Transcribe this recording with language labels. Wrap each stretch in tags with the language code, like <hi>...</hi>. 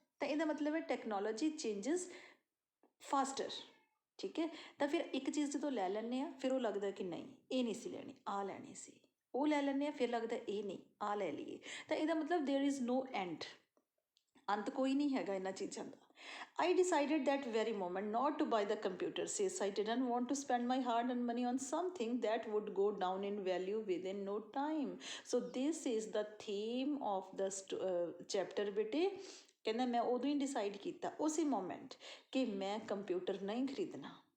<pa>ਤਾਂ ਇਹਦਾ ਮਤਲਬ ਹੈ ਟੈਕਨੋਲੋਜੀ ਚੇਂਜਿਸ ਫਾਸਟਰ, ਠੀਕ ਹੈ। ਤਾਂ ਫਿਰ ਇੱਕ ਚੀਜ਼ ਜਦੋਂ ਲੈ ਲੈਂਦੇ ਹਾਂ ਫਿਰ ਉਹ ਲੱਗਦਾ ਕਿ ਨਹੀਂ ਇਹ ਨਹੀਂ ਸੀ ਲੈਣੀ, ਆਹ ਲੈਣੀ ਸੀ, ਉਹ ਲੈ ਲੈਂਦੇ ਹਾਂ, ਫਿਰ ਲੱਗਦਾ ਇਹ ਨਹੀਂ ਆਹ ਲੈ ਲਈਏ। ਤਾਂ ਇਹਦਾ ਮਤਲਬ</pa> <en>there is no end,</en> <pa>ਅੰਤ ਕੋਈ ਨਹੀਂ ਹੈਗਾ ਇਹਨਾਂ ਚੀਜ਼ਾਂ ਦਾ।</pa> <en>I decided that very moment not to buy the computer since I didn't want to spend my hard-earned money on something that would go down in value within no time. So this is the theme of the chapter ਬੇਟੇ।</en> <pa>ਕਹਿੰਦਾ ਮੈਂ ਉਦੋਂ ਹੀ decide ਕੀਤਾ ਉਸੇ moment ਕਿ ਮੈਂ computer ਨਹੀਂ ਖਰੀਦਣਾ।</pa>